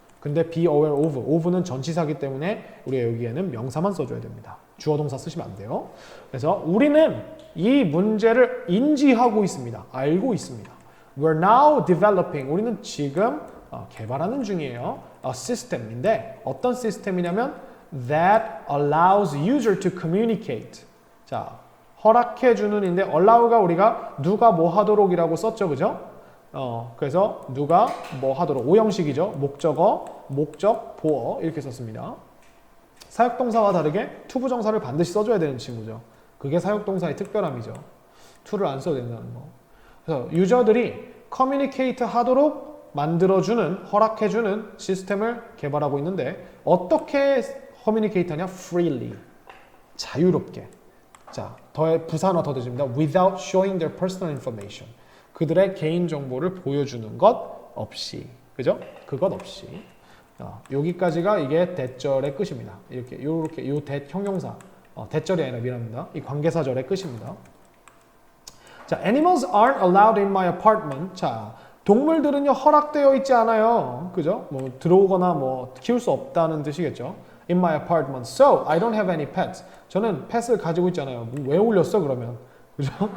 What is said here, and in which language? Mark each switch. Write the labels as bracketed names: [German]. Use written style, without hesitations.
[Korean] 근데 be aware of는 전치사기 때문에 우리가 여기에는 명사만 써줘야 됩니다. 주어 동사 쓰시면 안 돼요. 그래서 우리는 이 문제를 인지하고 있습니다. 알고 있습니다. [English] We're now developing. [Korean] 우리는 지금 개발하는 중이에요. [English] A system인데 [Korean] 어떤 시스템이냐면 [English] that allows user to communicate. [Korean] 자, 허락해주는인데 allow가 우리가 누가 뭐 하도록이라고 썼죠, 그죠? 그래서 누가 뭐 하도록 오형식이죠. 목적어, 목적, 보어 이렇게 썼습니다. 사역동사와 다르게 투부정사를 반드시 써줘야 되는 친구죠. 그게 사역동사의 특별함이죠. to를 안 써도 된다는 거. 그래서 유저들이 커뮤니케이트 하도록 만들어주는, 허락해주는 시스템을 개발하고 있는데 어떻게 커뮤니케이트 하냐? freely. 자유롭게. 자, 부사나 더 되집니다. [English] without showing their personal information. [Korean] 그들의 개인 정보를 보여주는 것 없이. 그죠? 그것 없이. 여기까지가 이게 대절의 끝입니다. 이렇게 요 형용사. 대절이 아니라 미안합니다. 이 관계사절의 끝입니다. [English] 자, animals aren't allowed in my apartment. [Korean] 자, 동물들은요 허락되어 있지 않아요. 그죠? 뭐 들어오거나 뭐 키울 수 없다는 뜻이겠죠. [English] In my apartment, so I don't have any pets. [Korean] 저는 펫을 가지고 있잖아요. 왜 올렸어 그러면? 그죠?